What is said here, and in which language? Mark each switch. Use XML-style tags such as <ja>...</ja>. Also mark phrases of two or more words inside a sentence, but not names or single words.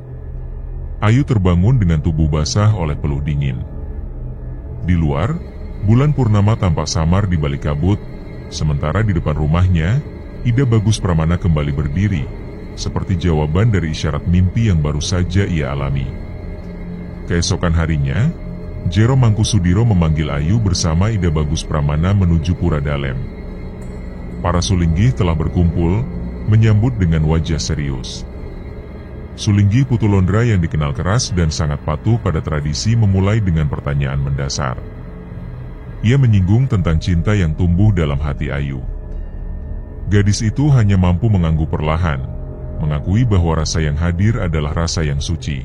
<id>Ayu terbangun dengan tubuh basah oleh peluh dingin. Di luar, bulan purnama tampak samar di balik kabut, sementara di depan rumahnya, Ida Bagus Pramana kembali berdiri, seperti jawaban dari isyarat mimpi yang baru saja ia alami. Keesokan harinya, Jero Mangkusudiro memanggil Ayu bersama Ida Bagus Pramana menuju Pura Dalem. Para Sulinggih telah berkumpul, menyambut dengan wajah serius. Sulinggih Putulondra yang dikenal keras dan sangat patuh pada tradisi memulai dengan pertanyaan mendasar. Ia menyinggung tentang cinta yang tumbuh dalam hati Ayu. Gadis itu hanya mampu mengangguk perlahan, mengakui bahwa rasa yang hadir adalah rasa yang suci.</id>